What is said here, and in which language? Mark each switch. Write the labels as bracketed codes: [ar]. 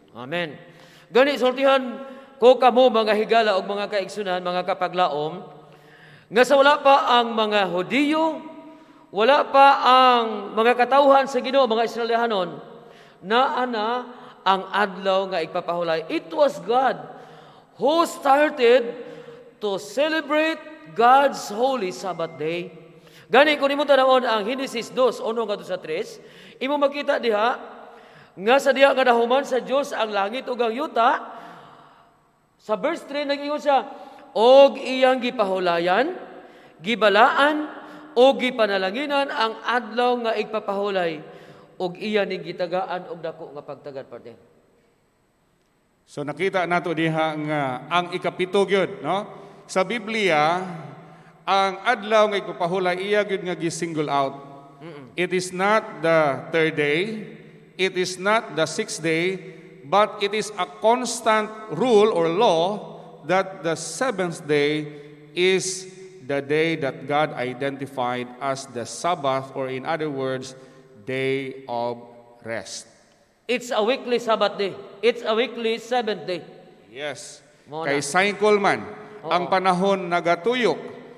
[ceb] Amen. Gani sultihan ko kamo mga higala og mga kaigsunan, mga kapaglaom, nga sa wala pa ang mga Hudiyo, wala pa ang mga katawhan sa Ginoo, mga Israelihanon, naa na ang adlaw nga igpapahulay. [en] It was God who started to celebrate God's holy Sabbath day. [ceb] Gani kung imo tanawon ang Genesis 2:1 ngadto sa 3, imo makita diha nga sa diha nga nahuman sa Dios ang langit ug ang yuta. Sa verse 3 nag-ingon siya, og iyang gipahulayan, gibalaan o gipanalanginan ang adlaw nga igpapahulay ug iya ning gitagaan og dako nga pagtagad parte. So nakita nato diha nga ang ikapito gyud, no? Sa Biblia, ang adlaw nga igpapahulay iya gyud nga gi-single out. [en] It is not the third day, it is not the sixth day, but it is a constant rule or law that the seventh day is the day that God identified as the Sabbath, or in other words, day of rest. It's a weekly Sabbath day. It's a weekly seventh day. Yes. [ceb] Mo Kay na. cycle man, ang panahon nagatuyok.